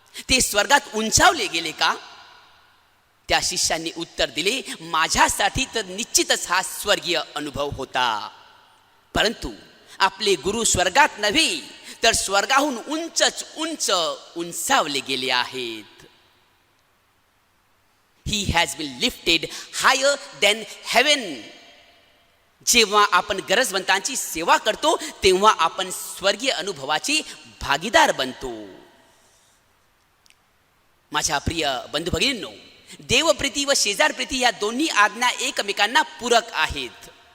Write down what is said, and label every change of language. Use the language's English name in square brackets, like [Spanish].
[Marathi] ते स्वर्गात उंचावले गेले का? त्या शिष्यांनी उत्तर दिले, माझ्यासाठी तर निश्चितच हा स्वर्गीय अनुभव होता. परंतु आपले गुरु स्वर्गात नव्हे तर स्वर्गाहून उंचच उंच उंचावले गेले आहेत. [English] He has been lifted higher than heaven. [Marathi] जेव्हा आपण गरजवंतांची सेवा करतो तेव्हा आपण स्वर्गीय अनुभवाची भागीदार बनतो. माझ्या प्रिय बंधू भगिनींनो, देवप्रीती व शेजारप्रीती या दोन्ही आज्ञा एकमेकांना पूरक आहेत.